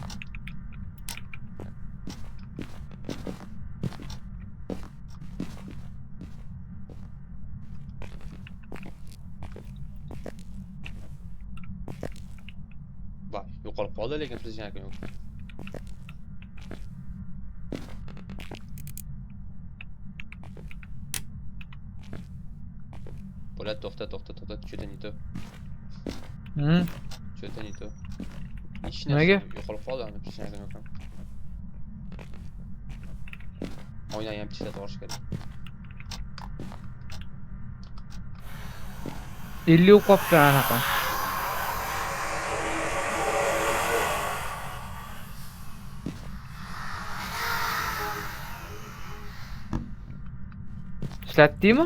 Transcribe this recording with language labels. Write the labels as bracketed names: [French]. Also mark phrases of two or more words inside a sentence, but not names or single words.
[Uzbek] Voy, yo'qolib qoldi lekin aprishaga yo'q. Po'lat, to'xta, [Russian] что-то не то. Что-то не то. [Uzbek] Hech narsa yo'qolib qoldi, ana aprishaga yo'q. Oynani ham tishlab olish kerak. 50 qopdi anaqa. Ishlatdingmi?